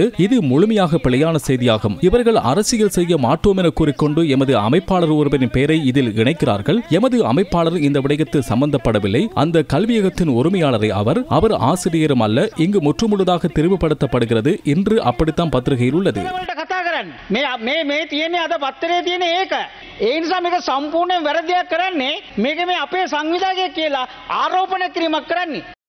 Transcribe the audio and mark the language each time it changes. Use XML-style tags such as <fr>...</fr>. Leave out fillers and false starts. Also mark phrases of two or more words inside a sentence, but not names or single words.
<ta>இது முழுமையாக பிழையான செய்தியாகும். இவர்கள் அரசியல் செய்ய மாட்டோம் என கூறிக்கொண்டு எமது அமைப்பாளர் ஒருவரின் பெயரை இதில் இணைக்கிறார்கள். எமது அமைப்பாளர் இந்த விடயத்தில் சம்பந்தப்படவில்லை. அந்த கல்வியகத்தின் உரிமையாளரை அவர் ஆசிரியரும் அல்ல. இங்கு முற்றுமுழுதாக தெரிவுபடுத்தப்படுகிறது. இன்று அப்படித்தான் பத்திரிகையில் உள்ளது.</ta> <si>ඒ නිසා මේක සම්පූර්ණයෙන් වැරදියක් කරන්නේ මේක මේ අපේ සංවිධායකයෙක් කියලා ආරෝපණය කිරීමක් කරන්නේ</si>